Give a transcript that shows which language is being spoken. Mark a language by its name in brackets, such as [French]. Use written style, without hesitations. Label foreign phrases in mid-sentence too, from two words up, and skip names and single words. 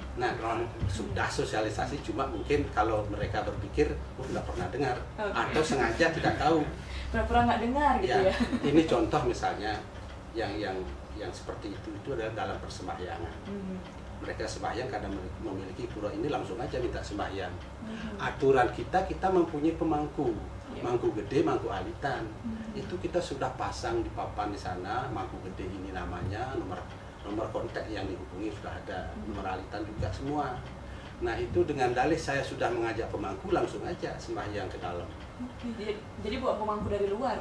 [Indonesian] Nah, sudah sosialisasi, cuma mungkin kalau mereka berpikir, nggak pernah dengar, atau sengaja tidak tahu. Pura-pura nggak dengar gitu ya. Ini contoh misalnya yang seperti itu adalah dalam persembahyangan. Mereka sembahyang karena memiliki pura ini langsung aja minta sembahyang. Aturan kita mempunyai pemangku. Mangku gede, mangku alitan. Itu kita sudah pasang di papan di sana, mangku gede ini namanya, nomor kontak yang dihubungi sudah ada, nomor alitan juga semua. Nah itu dengan dalih saya sudah mengajak pemangku langsung aja sembahyang ke dalam. Jadi buat pemangku dari luar.